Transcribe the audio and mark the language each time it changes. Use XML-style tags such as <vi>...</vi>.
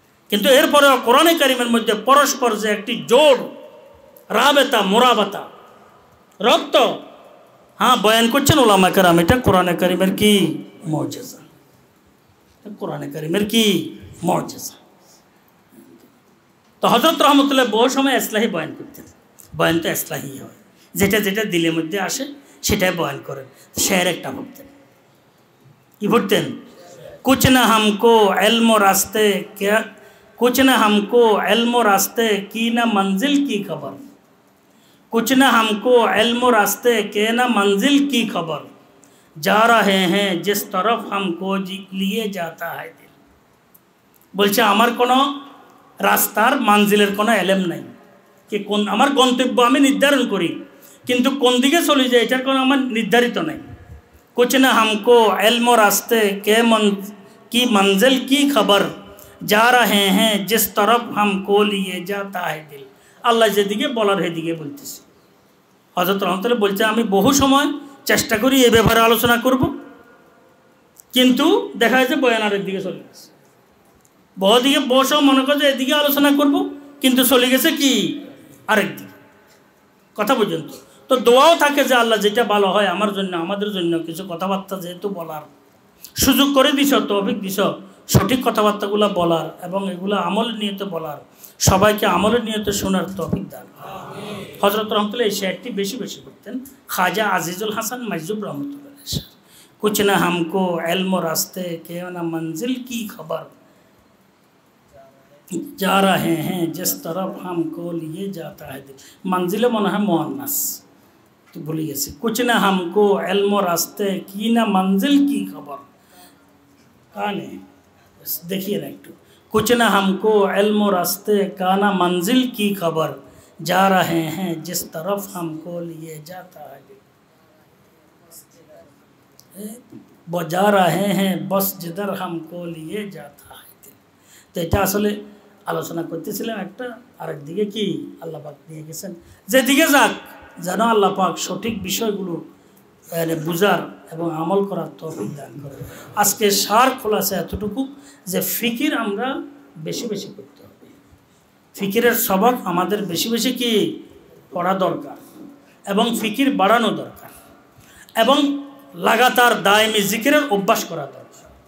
<bn>কিন্তু এরপরে কোরআনে কারীমের মধ্যে পরস্পর যে একটি জোড়, রাবেতা মোরাবাতা, রক্ত, হ্যাঁ, বয়ান করছেন ওলামা কেরাম, এটা কোরআনে কারীমের কি মুজিজা, কোরআনে কারীমের কি মুজিজা। তো হযরত রহমতুল্লাহ বহু সময় ইসলাহি বয়ান করতেন। বয়ান তো ইসলাহি হয়, যেটা যেটা দিলের মধ্যে আসে সেটাই বয়ান করেন। শের একটা পড়তেন, কি পড়তেন,</bn> <hi>कुछ न हमको इल्म रास्ते क्या, कुछ न हमको इल्म रास्ते की न मंजिल की खबर, कुछ न हमको इल्म रास्ते के न मंजिल की खबर, जा रहे हैं जिस तरफ हमको लिए जाता है दिल।</hi> <bn>বলছে আমার কোনো রাস্তার মানজিলের কোনো এলেম নাই, কি কোন আমার গন্তব্য আমি নির্ধারণ করি, কিন্তু কোন দিকে চলে যায় এটার কোনো আমার নির্ধারিত নাই।</bn> <hi>कुछ न हमको इल्म रास्ते के की मंजिल की खबर, जा रहे हैं जिस तरफ हमको लिए जाता है दिल।</hi> <bn>আল্লাহ যেদিকে বলার সেদিকে বলতেছে। হযরত রহমতুল্লাহ বলছে আমি বহু সময় চেষ্টা করি এই ব্যাপারে আলোচনা করব, কিন্তু দেখা যাচ্ছে বয়ান আরেক দিকে চলে গেছে। বহু সময় মনে করে যে এদিকে আলোচনা করব, কিন্তু চলে গেছে কি আরেক দিকে। কথা পর্যন্ত তো দোয়াও থাকে যে আল্লাহ যেটা ভালো হয় আমার জন্য, আমাদের জন্য কিছু কথাবার্তা যেহেতু বলার সুযোগ করে দিছ, তৌফিক দিছ, সঠিক কথাবার্তাগুলো বলার এবং এগুলো আমলের নিয়তে বলার, সবাইকে আমলের নিয়তে শোনার তৌফিক দান। হযরত রহমতুল্লাহ এই শেরটি বেশি বেশি করতেন।</bn> <hi>খাজা আজিজুল হাসান মাজজুব রহমতুল্লাহ, कुछ न हमको इल्म रास्ते के न मंजिल की खबर, जा रहे हैं जिस तरफ हमको लिए जाता है दिल। मंजिल मने है मुअन्नस, तो भूल गए। कुछ न हमको इल्म रास्ते की न मंजिल की खबर,</hi> <bn>काने देखिए ना एकटू,</bn> <hi>कुछ न हमको इल्म रास्ते का न मंजिल की खबर, जा रहे हैं जिस तरफ हमको लिए जाता है दिल, जा रहे हैं बस जिधर हमको लिए जाता है दिल।</hi> <bn>तो এটা আসলে আলোচনা করতেছিলাম একটা, আরেক দিকে কি আল্লাহ পাক নিয়ে গেছেন, যেদিকে যাক যেন আল্লাহ পাক সঠিক বিষয়গুলো বুঝার এবং আমল করার তৌফিক দান করে। আজকে সার খোলাসা এতটুকু যে ফিকির আমরা বেশি বেশি করতে হবে, ফিকিরের সবক আমাদের বেশি বেশি কি পড়া দরকার এবং ফিকির বাড়ানো দরকার, এবং লাগাতার দায়মি জিকিরের অভ্যাস করা দরকার।</bn>